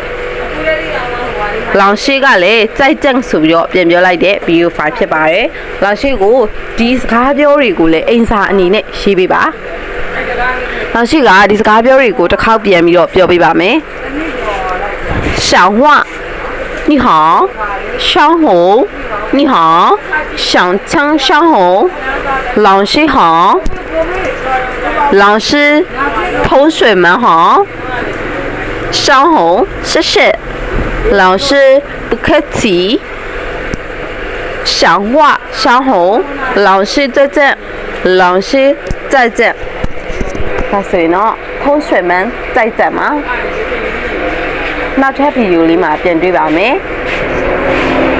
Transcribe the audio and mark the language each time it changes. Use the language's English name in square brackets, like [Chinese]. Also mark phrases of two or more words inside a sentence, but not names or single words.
[Burmese] လောင်ရှိကလည်းစိုက်ကြံဆိုပြီးတော့ပြန်ပြောလိုက်တဲ့ဗီဒီယိုဖိုင်ဖြစ်ပါတယ်လောင်ရှိကိုဒီစကားပြောတွေကိုလည်းအင်စာအနေနဲ့ရေးပေးပါလောင်ရှိကဒီစကားပြောတွေကိုတစ်ခေါက်ပြန်ပြီးတော့ပြောပေးပါမယ်ရှောင်းဝ [Chinese] 你好小红你好想唱小红老师好老师同学们好小红谢谢老师不客气想话小红老师再见老师再见 [Burmese] ဒါဆိုရင်တော့ [Chinese] 同学们再见嘛 [Burmese] နောက်ထပ်ဗီဒီယိုလေးမှာပြန်တွေ့ပါမယ်